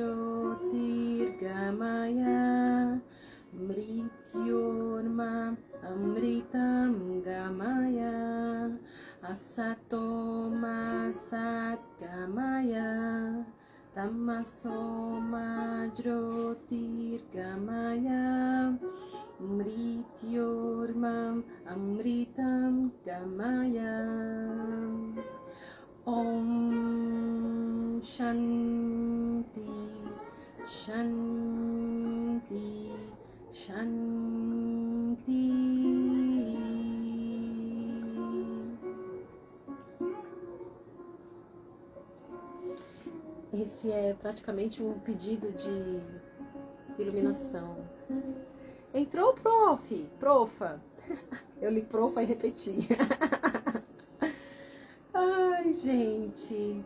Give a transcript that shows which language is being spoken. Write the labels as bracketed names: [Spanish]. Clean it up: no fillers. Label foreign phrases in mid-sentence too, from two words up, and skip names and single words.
[Sanskrit] ज्योतिर्गमय मृत्योर्मा अमृतं गमय असतोमा सद्गमय तमसोमा ज्योतिर्गमय मृत्योर्मा अमृतं गमय. ओम् शान्ति शान्ति शान्ति. [Portuguese] Esse é praticamente um pedido de iluminação. Entrou, profa. Eu li profa e repeti. Ai, gente.